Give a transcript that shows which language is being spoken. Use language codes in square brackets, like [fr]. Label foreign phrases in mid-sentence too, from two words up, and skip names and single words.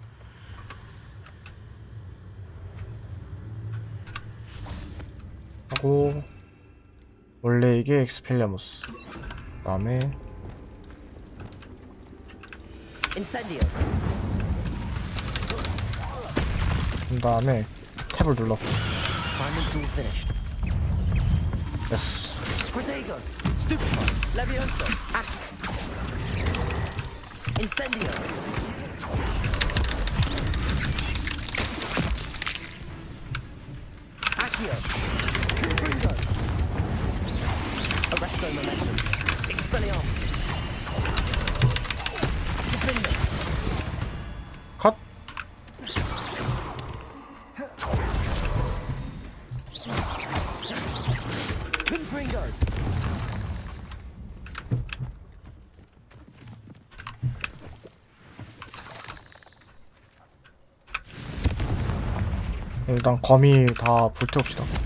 [ko] 하고 원래 이게 엑스펠리아무스. 그다음에 [la] Incendio. [ko] 그다음에 탭을 눌러. [en] Assignment's all finished. [ko] 됐어. [la] Protego. Stupefy. Levioso. Incendio. Accio. Confringo. Arresto momentum. Expelliarmus. Confringo. [ko] 컷. [la] Confringo. [ko] 일단 거미 다 불태웁시다.